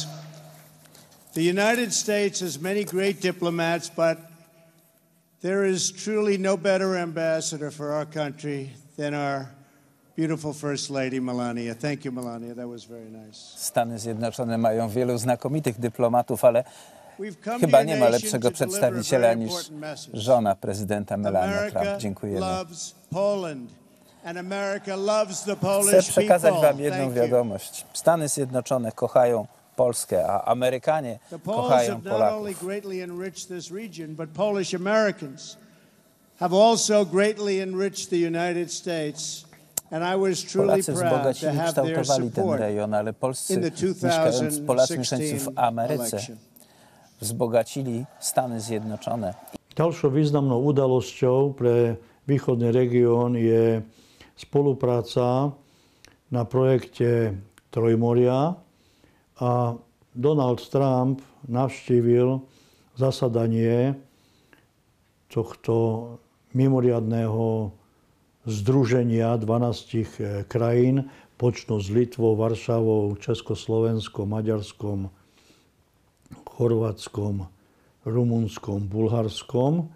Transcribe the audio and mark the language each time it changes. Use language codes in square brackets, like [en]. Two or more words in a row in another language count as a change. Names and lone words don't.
[en] The United States has many great diplomats, but there is truly no better ambassador for our country than our beautiful First Lady, Melania. Thank you, Melania. That was very nice. [pl] Stany Zjednoczone mają wielu znakomitych dyplomatów, ale chyba nie ma lepszego przedstawiciela niż żona prezydenta Melania Trump. Dziękujemy. Chcę przekazać wam jedną wiadomość. Stany Zjednoczone kochają Polskę, a Amerykanie kochają Polaków. Polacy wzbogacili i kształtowali ten rejon, ale Polacy mieszkający w Ameryce wzbogacili Stany Zjednoczone. [sk] Ďalšou významnou udalosťou pre východný región je spolupráca na projekte Trojmoria a Donald Trump navštívil zasadanie tohto mimoriadného združenia 12 krajín, počnú s Litvou, Varšavou, Československom, Maďarskom, Chorvátskom, Rumunskom, Bulharskom.